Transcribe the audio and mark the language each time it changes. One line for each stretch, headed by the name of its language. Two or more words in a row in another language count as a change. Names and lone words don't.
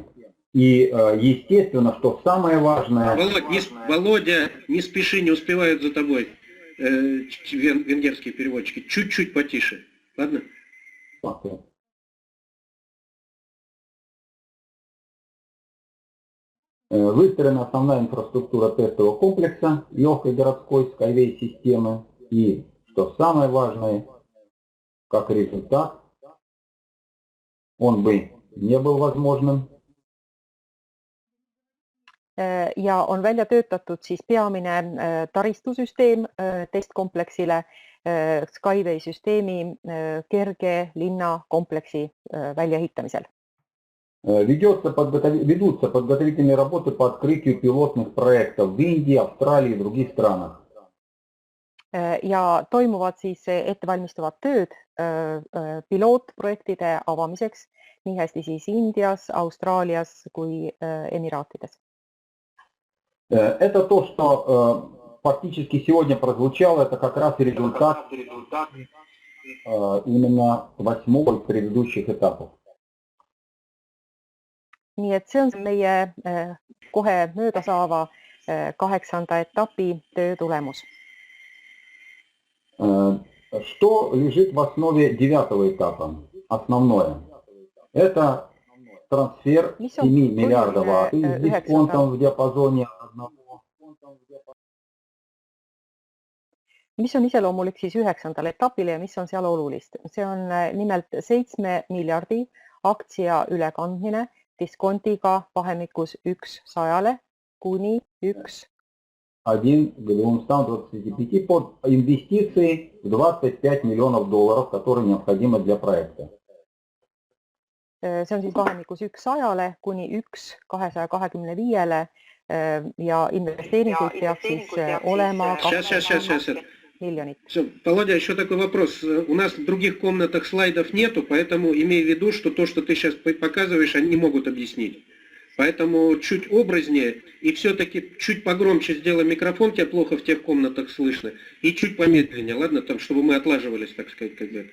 Russian: И естественно, что самое важное... Володя, не спеши, не успевают за тобой венгерские переводчики. Чуть-чуть потише. Ладно? Выстроена основная инфраструктура тестового комплекса легкой городской Skyway системы. И, что самое важное, как результат, он бы не был возможным.
Estonian: Ja on välja töötatud siis peamine taristusüsteem testkompleksile Skyway süsteemi kerge linnakompleksi väljaehitamisel.
Russian: Ведутся подготовительные работы по открытию пилотных проектов в Индии, Австралии и других странах.
Estonian: Ja toimuvad siis ettevalmistuvad tööd pilootprojektide avamiseks nii hästi siis Indias, Austraalias kui Emiraatides.
Russian: Это то, что фактически сегодня прозвучало, это как раз результат именно 8-го предыдущих этапов.
Estonian: Nii et see on meie kohe mööda saava 8. etapi töö tulemus.
Russian: Что лежит в основе 9-го этапа? Основное. Это трансфер
Estonian: Mis on
Russian: 7 миллиардов
Estonian: oluline,
Russian: акций с 9. дисконтом в диапазоне 1.
Estonian: mis on iseloomulik siis 9. etapile ja mis on seal olulist? See on nimelt 7 miljardi aktsia ülekandmine diskontiga vahemikus 1:100 kuni 1.
Russian: 1 к 225 под инвестиции в 25 миллионов долларов, которые необходимы для проекта.
Estonian: See on siis vahemikus 1:100 kuni 1:225 ja investeeringuid peaks siis olema
Russian: Сейчас.
Estonian: miljonit.
Russian: Всё, Володя, еще такой вопрос. У нас в других комнатах слайдов нету, поэтому имей в виду, что то, что ты сейчас показываешь, они не могут объяснить. Поэтому чуть образнее и все-таки чуть погромче сделай микрофон, тебя плохо в тех комнатах слышно, и чуть помедленнее, ладно, там, чтобы мы отлаживались, так сказать, как бы.